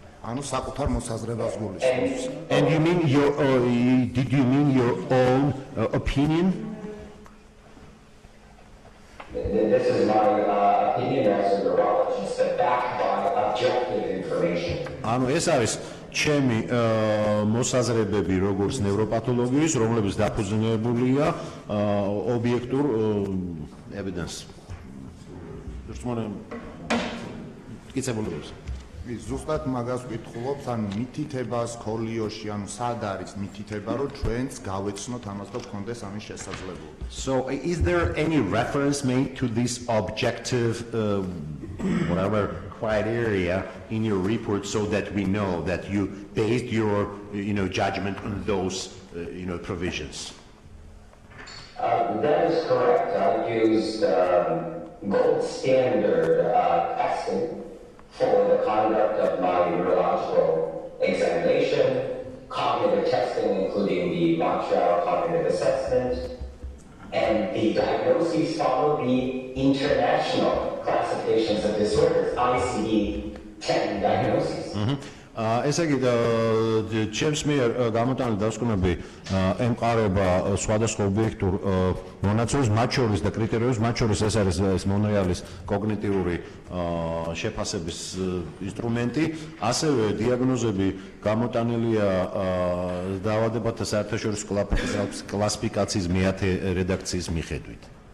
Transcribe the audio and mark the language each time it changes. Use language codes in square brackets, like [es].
[ka] ანუ საკუთარ მოსაზრებას გულისხმობს. [en] And did you mean your own opinion? This is my opinion as a neurologist, but backed by objective information. [ka] ანუ ეს არის ჩემი მოსაზრებები როგორც ნევროპათოლოგიის, რომლებიც დაფუძნებულია ობიექტურ [en] evidence. [ka] მტკიცებულებებზე. ზუსტად მაგას ვკითხულობთ, ანუ მითითებას ქოლიოში, ანუ სად არის მითითება, რომ ჩვენც გავეცნოთ ამას და გქონდეს ამის შესაძლებლობა. [en] So is there any reference made to this objective whatever criteria in your report so that we know that you based your judgment on those provisions? That is correct. I used gold standard testing for the conduct of my neurological examination, cognitive testing including the Montreal Cognitive Assessment, and the diagnoses follow the international classifications of disorders, ICD 10 diagnoses. [ka] ესე იგი ჩემს მიერ გამოტანილი დასკვნები ემყარება სხვადასხვა ობიექტურ მონაცემებს, მათ შორის და კრიტერიუმებს, მათ შორის ეს არის ეს მონრეალის კოგნიტიური შეფასების ინსტრუმენტი, ასევე დიაგნოზები გამოტანილია დაავადებათა საერთაშორისო კლასიფიკაციის მეათე რედაქციის მიხედვით.